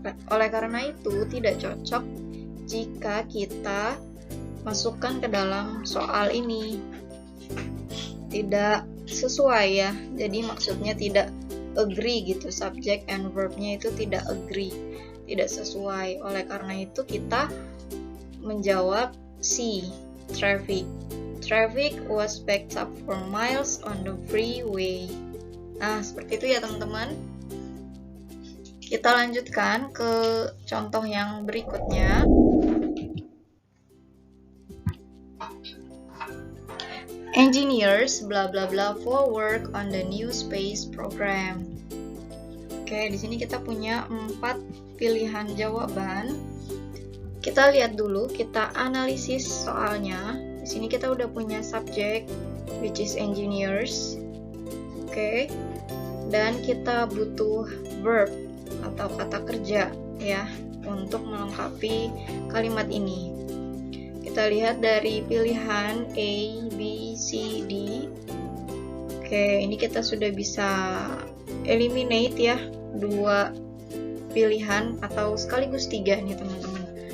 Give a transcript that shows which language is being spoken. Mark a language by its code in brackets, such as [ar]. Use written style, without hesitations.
[id] Oleh karena itu tidak cocok jika kita masukkan ke dalam soal ini, tidak sesuai ya. Jadi maksudnya tidak agree gitu, [en] subject and verbnya [id] itu tidak agree, tidak sesuai. Oleh karena itu kita menjawab C, traffic. [en] Traffic was backed up 4 miles on the freeway. [id] Nah, seperti itu ya teman-teman. Kita lanjutkan ke contoh yang berikutnya. [en] Engineers bla bla bla for work on the new space program. [id] Oke, di sini kita punya 4 pilihan jawaban. Kita lihat dulu, kita analisis soalnya. Di Di sini kita udah punya subject [en] which is [id] engineers. Oke. Dan kita butuh verb atau kata kerja ya untuk melengkapi kalimat ini. Kita lihat dari pilihan A, B, C, D. Oke, ini kita sudah bisa eliminate ya dua pilihan atau sekaligus tiga nih teman-teman.